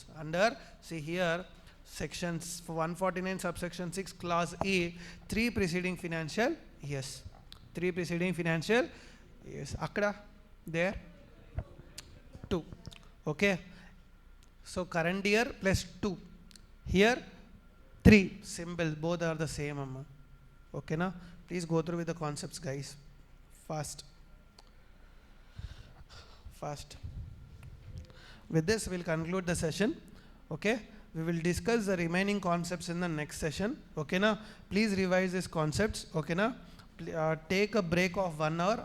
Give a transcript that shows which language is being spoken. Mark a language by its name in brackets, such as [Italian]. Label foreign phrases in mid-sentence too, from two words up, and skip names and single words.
[English] Under, see here, sections 149 subsection 6 clause E, 3 preceding financial years. 3 preceding financial years. Akkada, there, 2. Okay. So current year plus 2. Here 3. Simple. Both are the same, amma. Okay, na? Please go through with the concepts, guys. Fast. With this, we'll conclude the session. Okay. We will discuss the remaining concepts in the next session. Okay, na? Please revise these concepts. Okay, na? Take a break of 1 hour.